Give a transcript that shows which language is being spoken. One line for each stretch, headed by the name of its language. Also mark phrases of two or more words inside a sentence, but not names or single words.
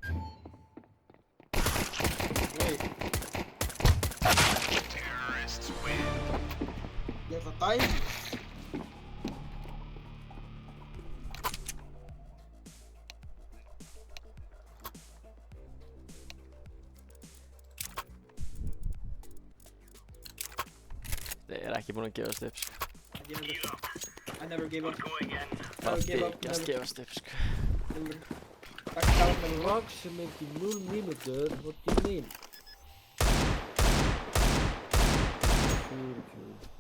Icelandic: Nei. Ég ætla að dæma. Þeir eru ekki búin að gefast upp, sko.
English: I never give up. Going in.
Icelandic: Það
English: Never give
Icelandic: er
English: up,
Icelandic: ekki að
English: never.
Icelandic: gefast upp, sko.
English: Never. Back down, never. Approximately 0 mínútur, what do you mean?
Icelandic: 4 í queue.